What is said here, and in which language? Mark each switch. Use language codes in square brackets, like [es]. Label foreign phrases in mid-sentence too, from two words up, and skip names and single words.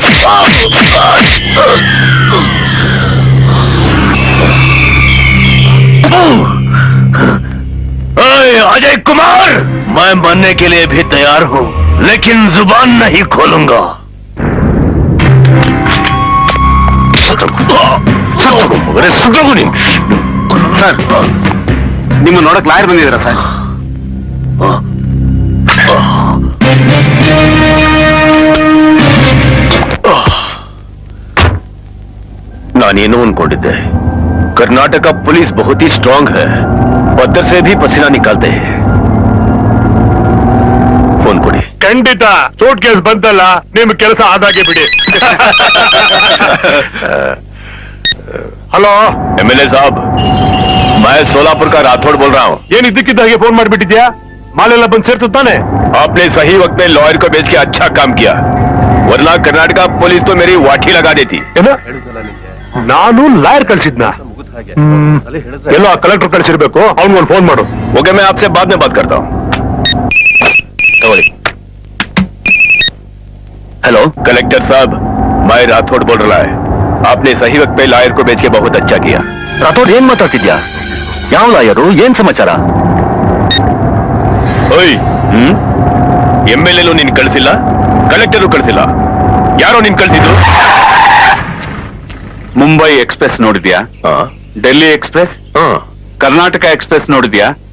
[hi] अजय कुमार, मैं बनने के लिए भी तैयार हूं, लेकिन जुबान नहीं खोलूंगा। [kn] ಸರ್, ನಿಮ್ಮ ನೋಡಕ್ ಲಾಯರ್ ಬಂದಿದ್ದೀರಾ ಸರ್? ನಾನೇನೋ ಅನ್ಕೊಂಡಿದ್ದೆ, [hi] कर्नाटक पुलिस बहुत ही स्ट्रांग है, पत्थर से भी पसीना निकालते हैं। [kn] फोन ಕೊಡಿ। ಖಂಡಿತ ಸೂಟ್ ಕೇಸ್ ಬಂತಲ್ಲ, ನಿಮ್ ಕೆಲಸ ಆದಾಗೆ ಬಿಡಿ। ಹಲೋ [hi] एमएलए साहब, मैं सोलापुर का राठौड़ बोल रहा हूँ। [kn] ಏನ್ ಇದ್ದಕ್ಕಿದ್ದಾಗೆ ಫೋನ್ ಮಾಡ್ಬಿಟ್ಟಿದ್ಯಾ? ಮಾಲೆಲ್ಲ ಬಂದ್ ಸೇರ್ತು ತಾನೆ? [hi] आपने सही वक्त में लॉयर को भेज के अच्छा काम किया, वरना कर्नाटक पुलिस तो मेरी वाठी लगा देती। [kn] ನಾನು ಲಾಯರ್ ಕಳ್ಸಿದ್ನ? ಎಲ್ಲ ಕಲೆಕ್ಟರ್ ಕಳ್ಸಿರ್ಬೇಕು, ಅವ್ನಿಗೊಂದು ಫೋನ್ ಮಾಡು। [hi] ओके, मैं आपसे बाद में बात करता हूँ। हेलो कलेक्टर साहब, मैं राठौड़ बोल रहा है। आपने सही वक्त पे लॉयर को भेज के बहुत अच्छा किया। [kn] ರಾಠೋಡ್, ಏನ್ ಮಾತಾಡ್ತಿದ್ಯಾ? ಯಾವ ಲಾಯರು? ಏನ್ ಸಮಾಚಾರ? ಓಯ್, MLA ನಿನ್ ಕಳಿಸಿಲ್ಲ, ಕಲೆಕ್ಟರ್ ಕಳಿಸಿಲ್ಲ, ಯಾರೋ ನಿನ್ ಕಳಿಸಿದ್ರು? ಮುಂಬೈ ಎಕ್ಸ್ಪ್ರೆಸ್ ನೋಡಿದ್ಯಾ? ಡೆಲ್ಲಿ ಎಕ್ಸ್ಪ್ರೆಸ್, ಕರ್ನಾಟಕ ಎಕ್ಸ್ಪ್ರೆಸ್ ನೋಡಿದ್ಯಾ?